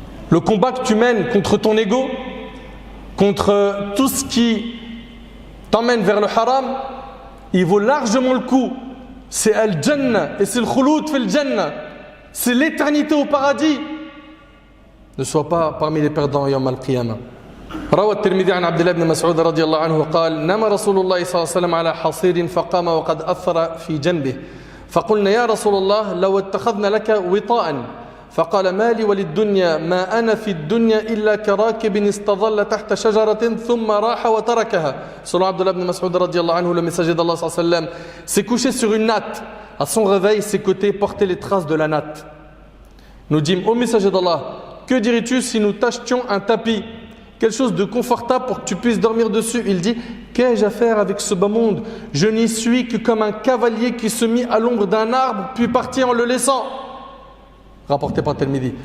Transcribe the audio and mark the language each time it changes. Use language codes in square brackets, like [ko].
[fr] Le combat que tu mènes contre ton ego, contre tout ce qui t'emmène vers le haram, il vaut largement le coup. C'est Al-Jannah et c'est le khouloud fil Jannah. C'est l'éternité au paradis. Ne sois pas parmi les perdants يوم القيامة. [ar] روى الترمذي عن عبد الله بن مسعود رضي الله عنه قال نام رسول الله صلى الله عليه وسلم على حصير فقام وقد أثر في جنبه فقلنا يا رسول الله لو اتخذنا لك وطاء فقال ما لي وللدنيا ما أنا في الدنيا إلا كراكب استظل تحت شجرة ثم راح وتركها. [fr] Selon Abdullah ibn Mas'ud radiallahu anhu, le messager d'Allah sallallahu alayhi wa sallam s'est couché sur une natte. À son réveil, ses côtés portaient les traces de la natte. Nous dîmes, ô messager d'Allah, que dirais-tu si nous t'achetions un tapis, quelque chose de confortable pour que tu puisses dormir dessus? Il dit, qu'ai-je à faire avec ce bas monde? Je n'y suis que comme un cavalier qui se mit à l'ombre d'un arbre puis partit en le laissant. Rapporté par Tirmidhi.